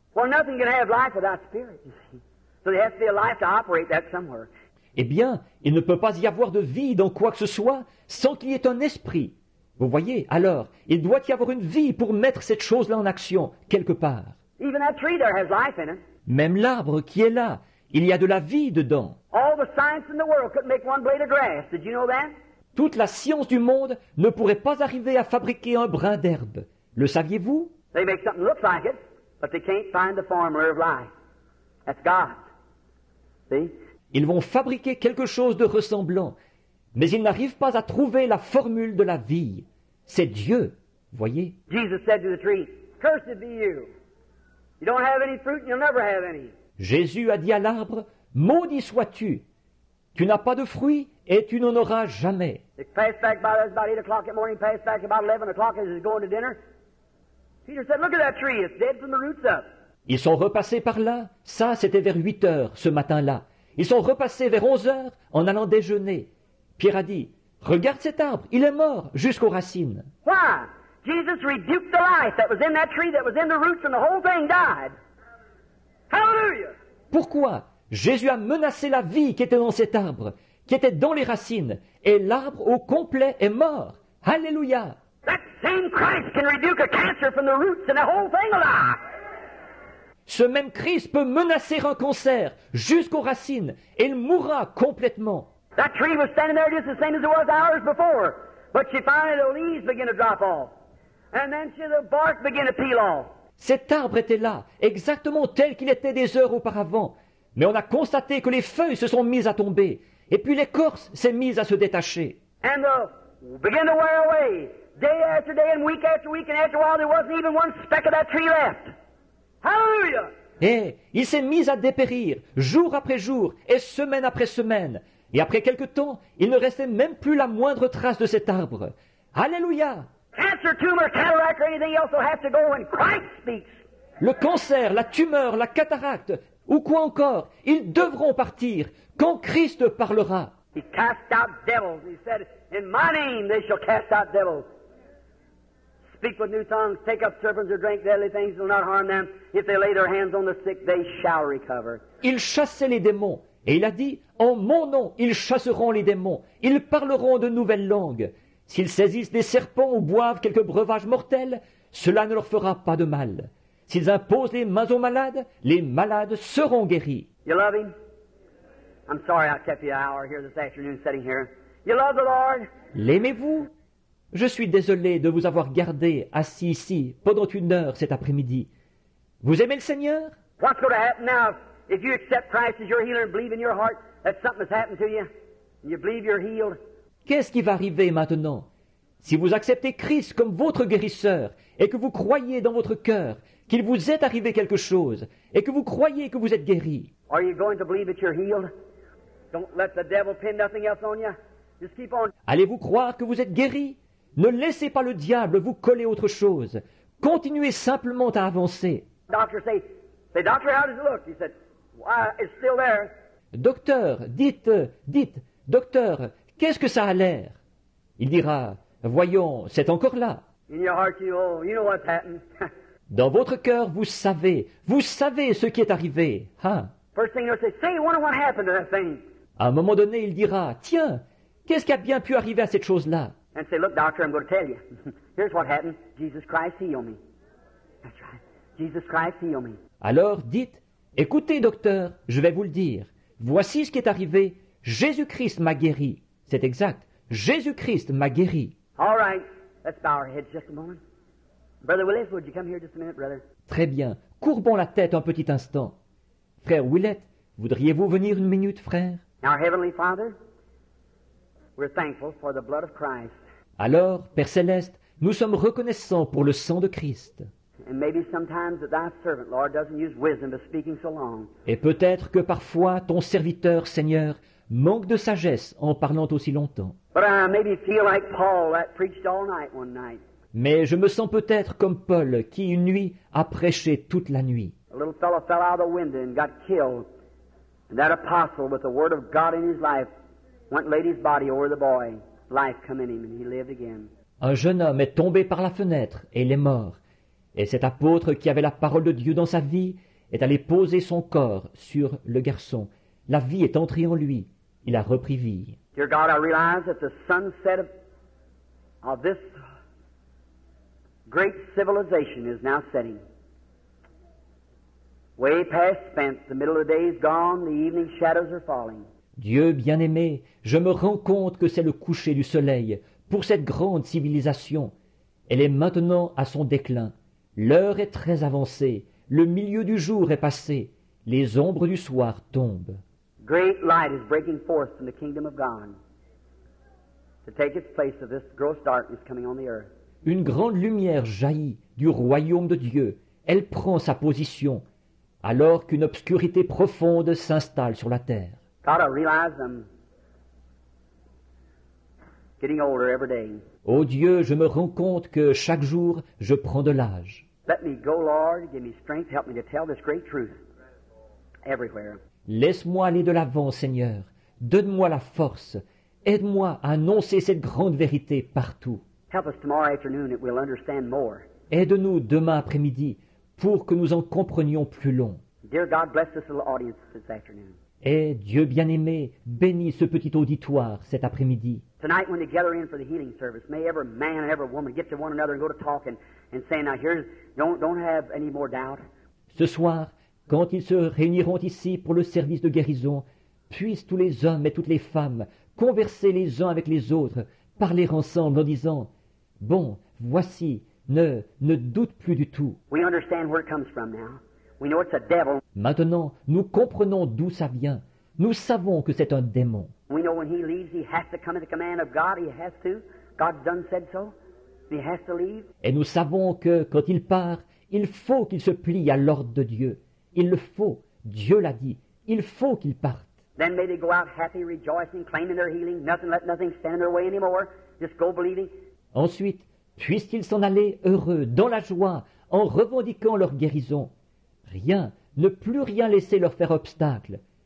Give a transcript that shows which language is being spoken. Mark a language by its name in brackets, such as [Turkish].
[English] Well, nothing can have life without spirit, you see. So there has to be a life to operate that somewhere. [French] Eh bien, il ne peut pas y avoir de vie dans quoi que ce soit sans qu'il y ait un esprit. Vous voyez, alors, il doit y avoir une vie pour mettre cette chose-là en action, quelque part. [English] Even that tree there has life in it. [French] Même l'arbre qui est là, il y a de la vie dedans. [English] All the science in the world couldn't make one blade of grass. Did you know that? [French] Toute la science du monde ne pourrait pas arriver à fabriquer un brin d'herbe. Le saviez-vous? [English] They make something look like it, but they can't find the formula of life. That's God. See? [French] Ils vont fabriquer quelque chose de ressemblant, mais ils n'arrivent pas à trouver la formule de la vie. C'est Dieu, voyez. [English] Jesus said to the tree, "Cursed be you. You don't have any fruit and you'll never have any." [French] Jésus a dit à l'arbre, maudit sois-tu. Tu n'as pas de fruits et tu n'en auras jamais. [English] It passed back by us about 8 o'clock that morning, passed back about 11 o'clock as he was going to dinner. Peter said, "Look at that tree. It's dead from the roots up." [French] Ils sont repassés par là. Ça, c'était vers 8 heures ce matin-là. Ils sont repassés vers 11 heures en allant déjeuner. Pierre a dit, regarde cet arbre, il est mort jusqu'aux racines. [English] Why? Jesus rebuked the life that was in that tree, that was in the roots, and the whole thing died. Hallelujah! [French] Pourquoi? Jésus a menacé la vie qui était dans cet arbre, qui était dans les racines, et l'arbre au complet est mort. Alléluia! [English] That same Christ can rebuke a cancer from the roots and the whole thing alive. [French] Ce même Christ peut menacer un cancer jusqu'aux racines, et il mourra complètement. [English] That tree was standing there just the same as it was hours before, but she finally the leaves began to drop off, and then the bark began to peel off. [French] Cet arbre était là, exactement tel qu'il était des heures auparavant, mais on a constaté que les feuilles se sont mises à tomber, et puis l'écorce s'est mise à se détacher. [English] And began to wear away, day after day and week, and after a while there wasn't even one speck of that tree left. Hallelujah! [French] Et il s'est mis à dépérir, jour après jour, et semaine après semaine. Et après quelque temps, il ne restait même plus la moindre trace de cet arbre. Alléluia! [English] Cancer, tumor, cataract, or anything else will have to go when Christ speaks. [French] Le cancer, la tumeur, la cataracte, ou quoi encore, ils devront partir quand Christ parlera. [English] He cast out devils. He said, "In my name they shall cast out devils. Speak with new tongues, take up serpents or drink deadly things, will not harm them. If they lay their hands on the sick, they shall recover." [French] Il chassait les démons, et il a dit, en mon nom, ils chasseront les démons, ils parleront de nouvelles langues. S'ils saisissent des serpents ou boivent quelques breuvages mortels, cela ne leur fera pas de mal. S'ils imposent les mains aux malades, les malades seront guéris. [English] You love Him? I'm sorry I kept you an hour here this afternoon sitting here. You love the Lord? [French] L'aimez-vous? Je suis désolé de vous avoir gardé assis ici pendant 1 heure cet après-midi. Vous aimez le Seigneur? [English] What's going to happen now If you accept Christ as your healer and believe in your heart that something has happened to you, and you believe you're healed, [French] Qu'est-ce qui va arriver maintenant? Si vous acceptez Christ comme votre guérisseur et que vous croyez dans votre cœur qu'il vous est arrivé quelque chose et que vous croyez que vous êtes guéri, [English] are you going to believe that you're healed? Don't let the devil pin nothing else on you. Just keep on. [French] allez-vous croire que vous êtes guéri? Ne laissez pas le diable vous coller autre chose. Continuez simplement à avancer. [English] Doctor say, doctor, how does it look? He said, why, it's still there. [French] Docteur, dites, docteur, qu'est-ce que ça a l'air? Il dira, voyons, c'est encore là. [English] In your heart, you know what's happened. [French] Dans votre cœur, vous savez ce qui est arrivé. Hein? [English] First thing they'll say, I wonder what happened to that thing. [French] À un moment donné, il dira, tiens, qu'est-ce qui a bien pu arriver à cette chose-là? [English] And say, look, doctor, I'm going to tell you. Here's what happened. Jesus Christ healed me. That's right. Jesus Christ healed me. [French] Alors dites, écoutez, docteur, je vais vous le dire. Voici ce qui est arrivé. Jésus-Christ m'a guéri. C'est exact. Jésus-Christ m'a guéri. [English] All right. Let's bow our heads just a moment. Brother Willis, would you come here just a minute, brother? [French] Très bien. Courbons la tête un petit instant. Frère Willett, voudriez-vous venir une minute, frère? [English] Now, Heavenly Father, we're thankful for the blood of Christ. [French] Alors, Père Céleste, nous sommes reconnaissants pour le sang de Christ. [English] And maybe sometimes that thy servant, Lord, doesn't use wisdom to speaking so long. [French] Et peut-être que parfois ton serviteur, Seigneur, manque de sagesse en parlant aussi longtemps. [English] But I maybe feel like Paul that preached all night one night. [French] Mais je me sens peut-être comme Paul qui une nuit a prêché toute la nuit. [English] A little fellow fell out of the window and got killed. And that apostle with the word of God in his life went and laid his body over the boy. Life come in him and he lived again. [French] Un jeune homme est tombé par la fenêtre et il est mort. Et cet apôtre qui avait la parole de Dieu dans sa vie est allé poser son corps sur le garçon. La vie est entrée en lui. Il a repris vie. [English] Dear God, I realize that the sunset of this great civilization is now setting. Way past spent, the middle of the day is gone, the evening shadows are falling. [French] Dieu bien-aimé, je me rends compte que c'est le coucher du soleil pour cette grande civilisation. Elle est maintenant à son déclin. L'heure est très avancée, le milieu du jour est passé, les ombres du soir tombent. [English] Great light is breaking forth from the kingdom of God to take its place of this gross darkness coming on the earth. [French] Une grande lumière jaillit du royaume de Dieu. Elle prend sa position, alors qu'une obscurité profonde s'installe sur la terre. [English] God, I realize I'm getting older every day. [French] Ô Dieu, je me rends compte que chaque jour, je prends de l'âge. [English] Let me go, Lord. Give me strength. Help me to tell this great truth everywhere. [French] Laisse-moi aller de l'avant, Seigneur. Donne-moi la force. Aide-moi à annoncer cette grande vérité partout. [English] Help us tomorrow afternoon that we'll understand more. [French] Aide-nous demain après-midi pour que nous en comprenions plus long. [English] Dear God, bless this little audience this afternoon. [French] Et Dieu bien-aimé, bénis ce petit auditoire cet après-midi. [English] Tonight when they gather in for the healing service, may every man and every woman get to one another and go to talking and saying, now here's, don't have any more doubt. [French] Ce soir, quand ils se réuniront ici pour le service de guérison, puissent tous les hommes et toutes les femmes converser les uns avec les autres, parler ensemble en disant, bon, voici, ne doute plus du tout. [English] We understand where it comes from now. We know it's a devil. [French] Maintenant, nous comprenons d'où ça vient. Nous savons que c'est un démon. [English] We know when he leaves, he has to come at the command of God. He has to. God's done said so. He has to leave. [French] Et nous savons que, quand il part, il faut qu'il se plie à l'ordre de Dieu. Il le faut. Dieu l'a dit. Il faut qu'il parte. [English] Then may they go out happy, rejoicing, claiming their healing. Let nothing stand in their way anymore. Just go believing. [French] Ensuite, puissent-ils s'en aller heureux, dans la joie, en revendiquant leur guérison. Rien, ne plus rien laisser leur faire obstacle.